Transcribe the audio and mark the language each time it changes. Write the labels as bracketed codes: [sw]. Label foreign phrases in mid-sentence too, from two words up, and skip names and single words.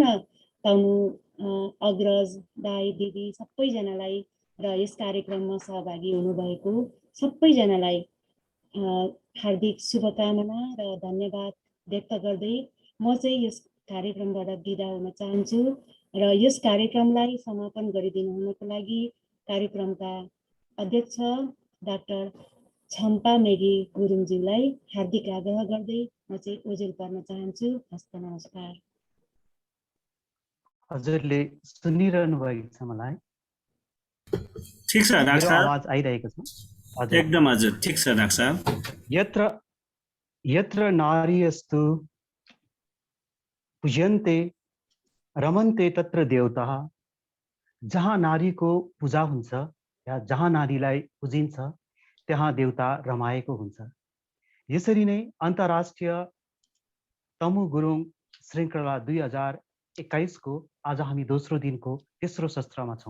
[ne] तमु अग्रज दाई दिदी सबैजनालाई र यस कार्यक्रममा सहभागी हुनुभएको सबैजनालाई हार्दिक शुभकामना र धन्यवाद व्यक्त गर्दै म चाहिँ यस कार्यक्रमबाट बिदा हुन चाहन्छु र यस कार्यक्रमलाई समापन गरिदिनु हुनको लागि कार्यक्रमका अध्यक्ष डाक्टर छम्पा मेगी गुरुङज्यूलाई हार्दिक आग्रह गर्दै म चाहिँ ओजेल पर्न चाहन्छु। हस्त नमस्कार। हजुरले सुनिरहनु भएको छ मलाई? ठीक छ डाक्टर साहब, आवाज आइरहेको छ? एकदम हजुर, ठीक छ डाक्टर साहब। [sa] यत्र यत्र नार्यस्तु पूज्यन्ते रमन्ते तत्र देवताः, [ne] जहाँ नारीको पूजा हुन्छ या जहाँ नारीलाई पुजिन्छ त्यहाँ देवता रमाएको हुन्छ। यसरी नै अन्तर्राष्ट्रिय तमु गुरुङ श्रृङ्खला 2021 को आज हामी दोस्रो दिनको तेस्रो सत्रमा छौँ